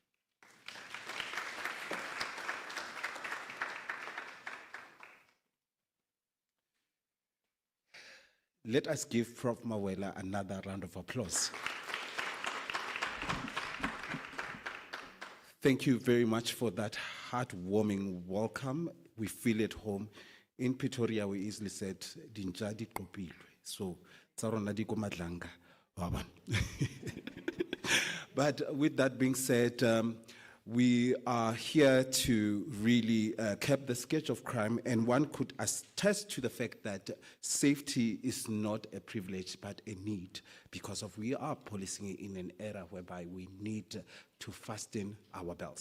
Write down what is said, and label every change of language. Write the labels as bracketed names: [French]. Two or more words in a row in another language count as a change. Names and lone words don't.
[English] Let us give Prof. Mawela another round of applause. Thank you very much for that heartwarming welcome. We feel at home. In Pretoria, we easily said, [Northern Sotho] "Dinja di kopilwe." So, tsarona di ko madlanga. [English] But with that being said, we are here to really cap the sketch of crime, and one could attest to the fact that safety is not a privilege but a need, because of we are policing in an era whereby we need to fasten our belts.